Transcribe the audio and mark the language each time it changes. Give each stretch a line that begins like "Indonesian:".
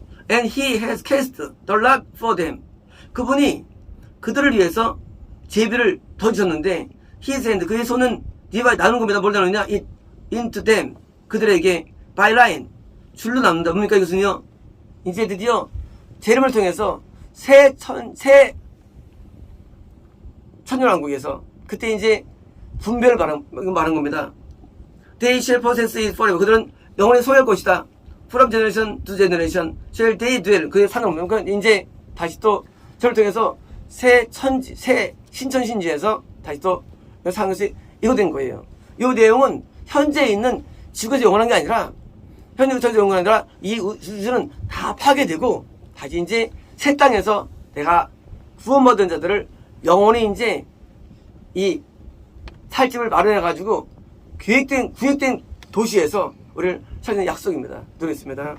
English: And he has cast the lot for them.
Korean: 그분이 그들을 위해서 제비를 던졌는데
English: his hand,
Korean: 그의 손은 디바이 나눈 겁니다. 뭘 나누냐?
English: It into them.
Korean: 그들에게
English: by line,
Korean: 줄로 남는다. 뭡니까 이것은요? 이제 드디어 재림을 통해서 새 천년왕국에서 그때 이제 분별을 말한 겁니다.
English: They shall possess it forever.
Korean: 그들은 영원히 소유할 것이다.
English: From generation to generation shall they dwell.
Korean: 그게 상관없는. 그러니까 이제 다시 또 저를 통해서 새 신천신지에서 다시 또 사는 것이 이거 된 거예요. 이 내용은 현재 있는 지구에서 영원한 게 아니라 현재 우주에서 영원한 게 아니라 이 우주는 다 파괴되고 다시 이제 새 땅에서 내가 구원받은 자들을 영원히 이제 이 살집을 마련해가지고 구획된 도시에서 우리를 찾는 약속입니다. 드리겠습니다.